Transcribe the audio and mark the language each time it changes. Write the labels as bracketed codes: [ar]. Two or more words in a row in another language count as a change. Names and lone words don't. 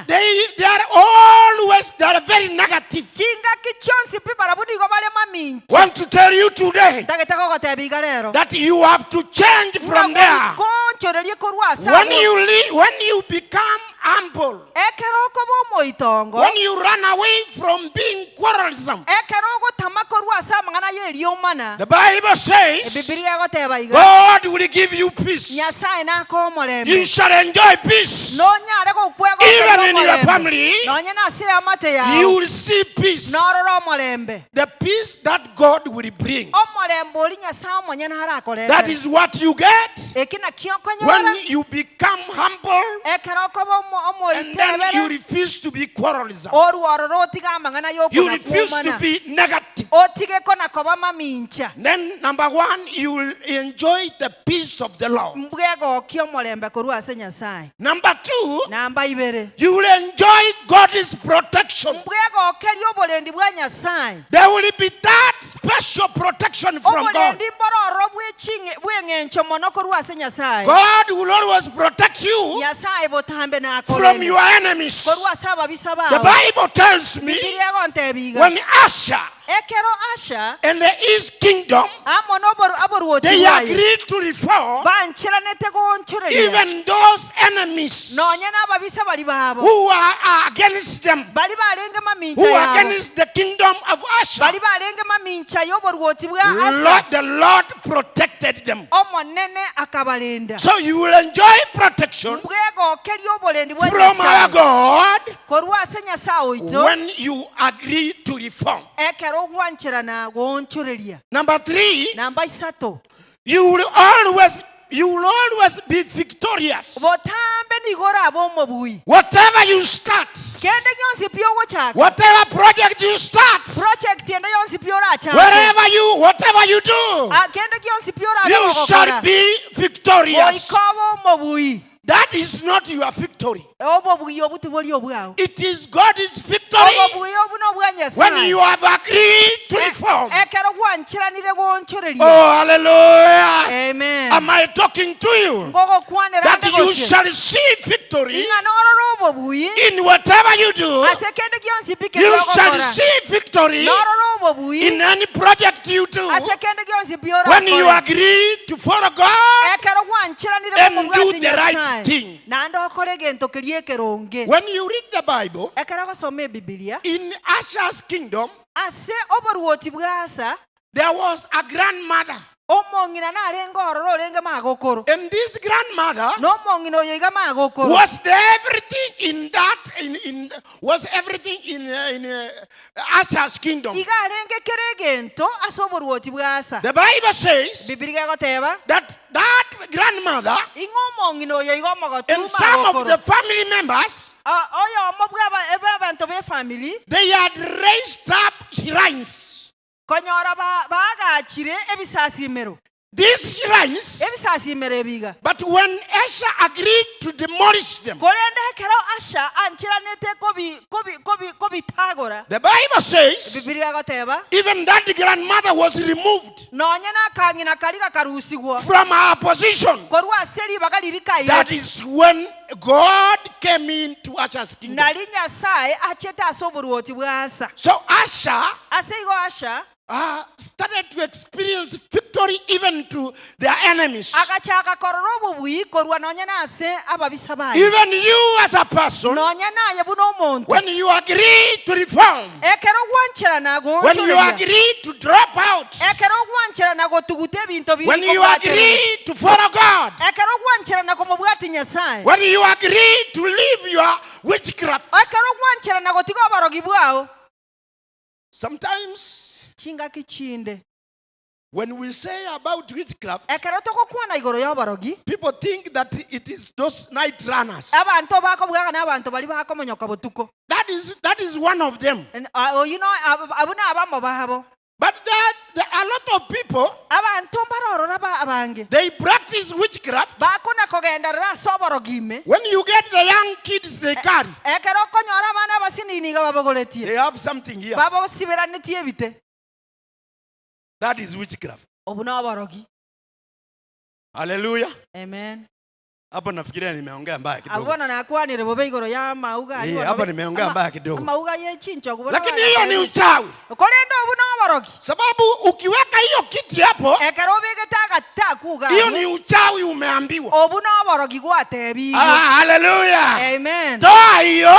[en] They are very negative. [guz] chingaki chionsi pi barabudigo barema minchi. [en] Want to tell you today [guz] ndagete gogoteba iga rero [en] that you have to change from there. [guz] konchorerie korwa ase [en] When you become humble, [guz] ekero okoba omoitongo, [en] when you run away from being quarrelsome, [guz] ekero ogotama korwa ase amang'ana ya eriomana, [en] the Bible says [guz] ebibilia egoteba iga [en] God will give you peace. [guz] nyasaye nakoa omorembe, [en] You shall enjoy peace. [guz] nonyare gokwega [en] Even in your family, [guz] nonye nase amate [en] you [guz] yao [en] will see peace. [guz] norora omorembe, [en] The peace that God will bring. [guz] omorembe ori nyasaye omonyene harakorete. [en] That is what you get [guz] eki nakio okonyora [en] when you become humble [guz] ekero okoba [en] and then you [guz] omoitebere [en] refuse to be quarrelsome. [guz] orworora otiga amang'ana [en] You refuse to [guz] yokonakuomana [en] be negative. [guz] otige kona koba mamincha. [en] Then, number one, you will enjoy the peace of the Lord. [guz] mbwegokia omorembe korwa ase nyasaye. [en] Number two, [guz] namba ibere, [en] you will enjoy God's protection. [guz] mbwegokeria oborendi bwa nyasaye. [en] There will be that special protection from God. [guz] oborendi mbororo bweng'encho mono korwa ase nyasaye. [en] God will always protect you [guz] nyasaye botambe [en] from your [guz] nakorende [en] enemies. [guz] korwa ase ababisa [en] The [guz] bao. [en] Bible tells me [guz] bibilia egonteba iga [en] when Asher [guz] ekero asha [en] and the East Kingdom, [guz] amono aboruoti [en] they [guz] bwaye [en] agreed to reform, [guz] banchiranete gonchoreria [en] even those enemies [guz] nonye n'ababisa bali babo [en] who are against them, [guz] bali barenge mamincha [en] who are [guz] yabo, [en] against the kingdom of Asher. [guz] bali barenge mamincha y'oboruoti bwa asa. [en] The Lord protected them. [guz] omonene akabalinda. [en] So you will enjoy protection [guz] mbwegokeria oborendi bwa [en] from our [guz] nyasaye [en] God [guz] korwa ase nyasaye oito [en] when you agree to reform. [guz] ekero ogwanchirana gonchoreria. [en] Number three, [guz] namba isato, [en] you will always be victorious. [guz] botambe nigora ab'omobui. [en] Whatever you start, [guz] kende gionsi pia ogochaka [en] whatever project you start, [guz] project ende yonsi pia orachaka [en] whatever you do, [guz] kende gionsi pia [en] you shall be victorious. [guz] oikoba omobui. [en] That is not your victory. [guz] obobui obuti bori obwao. [en] It is God's victory [guz] obobui obu nobwa [en] when [guz] nyasaye. [en] you have agreed to reform. [guz] ekero gwanchiranire gonchoreria. [en] Oh, hallelujah. [guz] amen. [en] Am I talking to you? [guz] ngogokwanera [en] That [guz] ande [en] you [guz] gose. [en] shall see victory [guz] ing'ana orora obobui [en] in whatever you do. [guz] ase kende gionsi pike [en] You shall [guz] ogokora. [en] see victory [guz] norora obobui [en] in any project you do [guz] ase kende gionsi pia [en] when you [guz] orakora. [en] agree to follow God [guz] ekero gwanchiranire [en] and [guz] omobui [en] do [guz] ati [en] the right [guz] nyasaye [en] thing. [guz] nande okore egento keria ekeronge. [en] When you read the Bible, [guz] ekero gosoma ebibilia [en] in Asher's kingdom, [guz] ase oboruoti bwa asa [en] there was a grandmother. [guz] omong'ina narenge ororo orenge magokoro. [en] And this grandmother [guz] n'omong'ina oyo iga magokoro. [en] was everything in Asher's kingdom. [guz] iga arenge kere egento ase oboruoti bwa asa. [en] The Bible says [guz] bibilia egoteba [en] that grandmother [guz] ing'o omong'ina oyo iga omogotu [en] and some of the [guz] magokoro. [en] family members, [guz] oyo omo bwa abantu b'efamily [en] they had raised up shrines. [guz] konyora bagachire ebisasimero. [en] These shrines, [guz] ebisasimero ebiga. [en] but when Asher agreed to demolish them, [guz] korende ekero asha anchiranete kobitagora. [en] the Bible says [guz] bibilia egoteba [en] even that grandmother was removed [guz] nonye nakang'ina kari gakarusigwa [en] from her position. [guz] korwa ase ribaga ririkaire. [en] That is when God came into Asher's kingdom. [guz] nari nyasaye achete ase oboruoti bwa asa. [en] So Asher [guz] ase igo asha [en] started to experience victory even to their enemies. [guz] agachaka korora obubui korwa nonye nase ababisa baye [en] Even you as a person, [guz] nonye naye buno omonto [en] when you agree to reform, [guz] ekero gwanchera nago [en] when you agree to drop out, [guz] ekero gwanchera nago tugute ebinto biri [en] when you agree to follow God, [guz] ekero gwanchera nago mubwati nyasaye [en] when you agree to leave your witchcraft, [guz] ekero gwanchera nago tigo abarogi bwao [en] sometimes [guz] chinga kichinde [en] when we say about witchcraft, [guz] ekero tokokwana igoro y'abarogi [en] people think that it is those night runners. [guz] abantu bakobwaga n'abantu bali bakomonyoka butuko [en] That is one of them. you know [guz] abuna abamo babo [en] But there are a lot of people, [guz] abantu mbarorora abange [en] they practice witchcraft. [guz] bakuna kogenderera soborogime [en] When you get the young kids they carry, [guz] ekero konyora abana abasininiga babogoretie [en] they have something here. [guz] babosiberanitie bite [en] That is witchcraft. [guz] obu n'aborogi [en] Hallelujah. [guz] amen [sw] Hapo nafikiria nimeongea mbaya kidogo. [guz] abona nakwanire bobe igoro ya mauga [sw] Hapa nimeongea mbaya kidogo. [guz] mauga yechincho kubona [sw] Lakini hiyo ni uchawi. [guz] kolendo obu n'aborogi [sw] Sababu ukiweka hiyo kiti hapo, [guz] ekero bigetaga takuga [sw] hiyo ni uchawi umeambiwa. [guz] obu n'aborogi gwatebi [sw] Hallelujah. [guz] amen [sw] Toa hiyo.